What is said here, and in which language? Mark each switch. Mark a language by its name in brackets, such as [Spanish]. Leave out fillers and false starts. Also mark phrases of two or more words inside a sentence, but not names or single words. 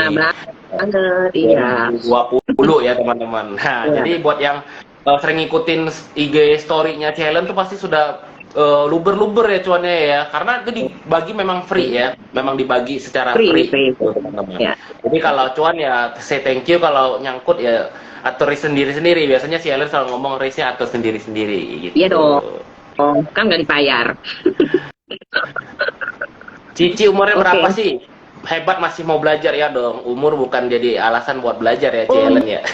[Indonesian] Corona banget, iya. 2020 ya teman-teman. Nah, Iya. jadi buat yang sering ngikutin IG story-nya Ceh Helen tuh pasti sudah luber-luber ya cuannya ya, karena itu dibagi memang free ya, memang dibagi secara free, Free. teman-teman. Ya. Jadi kalau cuan ya [English] say thank you, [Indonesian] kalau nyangkut ya atur sendiri-sendiri. Biasanya si Helen selalu ngomong race-nya atur sendiri-sendiri gitu. Iya dong. Oh, kan nggak dibayar. Cici umurnya berapa Oke. sih? Hebat, masih mau belajar ya dong. Umur bukan jadi alasan buat belajar ya, Ci Helen ya.